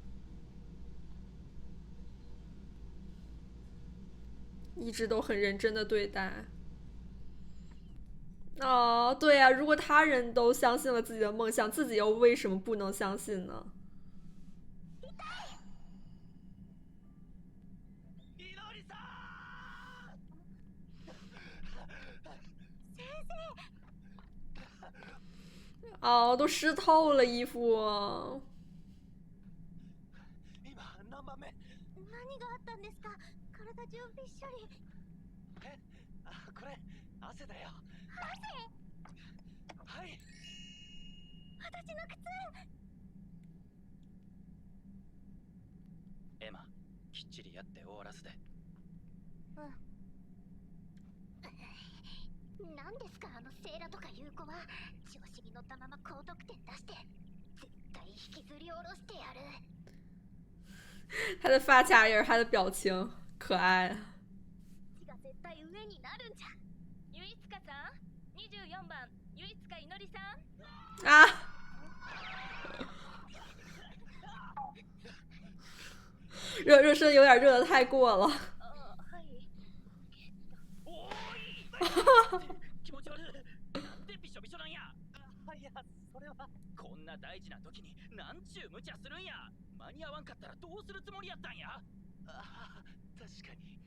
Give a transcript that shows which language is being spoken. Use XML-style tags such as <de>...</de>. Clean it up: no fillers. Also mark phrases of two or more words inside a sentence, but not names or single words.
<zh>一直都很认真的对待。哦，对呀、如果他人都相信了自己的梦想，自己又为什么不能相信呢？</zh> <ja>みのりさん。先生。</ja> <zh>哦，都湿透了衣服。</zh> <ja>今何番目？何があったんですか？体中びっしょり。え、これ汗だよ。はい。私の靴。エマ、きっちりやって終わらせて。何ですかあのセイラとかいう子は。調子に乗ったまま高得点出して絶対引きずり下ろしてやる。</ja> <zh>他的发卡也是他的表情可愛。</zh> <ja>血が絶対上になるんじゃ。ゆいつかさん、24番ゆいつかいのりさん。</ja> <zh>啊！热身有点热的太过了。</zh> <ja>はい。おーい。気持ち悪い。なんでびしょびしょなんや。いや、それはこんな大事な時になんちゅう無茶するんや。間に合わんかったらどうするつもりやったんや。確かに。</ja>